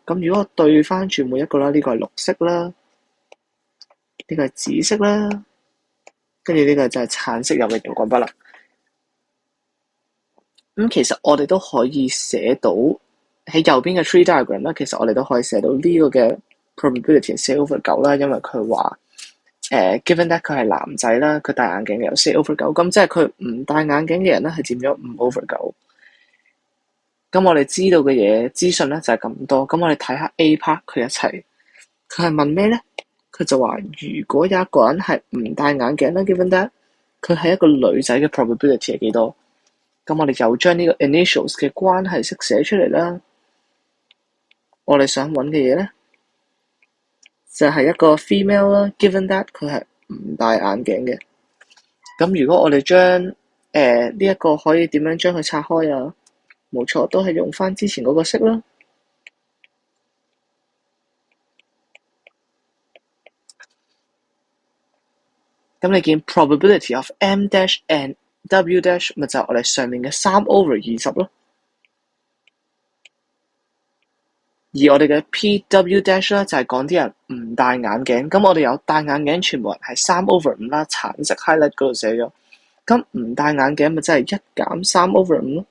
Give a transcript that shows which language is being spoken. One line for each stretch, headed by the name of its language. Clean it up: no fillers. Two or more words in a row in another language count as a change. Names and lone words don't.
Cantonese: 咁如果我對翻住每一個啦，呢個係綠色啦，呢個係紫色啦，跟住呢個就係橙色有嘅熒光筆啦。咁其實我哋都可以寫到喺右邊嘅
English: tree diagram
Cantonese: 啦，其實我哋都可以寫到呢個嘅 probability 4/9啦，因為佢話
English: given that
Cantonese: 佢係男仔啦，佢戴眼鏡嘅有4/9，咁即係佢唔戴眼鏡嘅人咧係佔咗5/9。咁我哋知道嘅嘢資訊咧就係咁多，咁我哋睇下 A part 佢一齊，佢係問咩咧？佢就話如果有一個人係唔戴眼鏡啦
English: given that
Cantonese: 佢係一個女仔嘅 probability 係幾多？咁我哋又將呢個 initials 嘅關係式寫出嚟啦。我哋想揾嘅嘢咧，就係一個 female 啦 ，
English: given that
Cantonese: 佢係唔戴眼鏡嘅。咁如果我哋將呢一個可以點樣將佢拆開啊？冇錯，都係用翻之前嗰個式啦。咁你見
English: probability of M dash and W dash
Cantonese: 咪就係我哋上面嘅3/20咯。而我哋嘅
English: PW dash
Cantonese: 咧就係講啲人唔戴眼鏡，咁我哋有戴眼鏡全部人係3/5啦，橙色 highlight 嗰度寫咗。咁唔戴眼鏡咪真係1減3/5咯。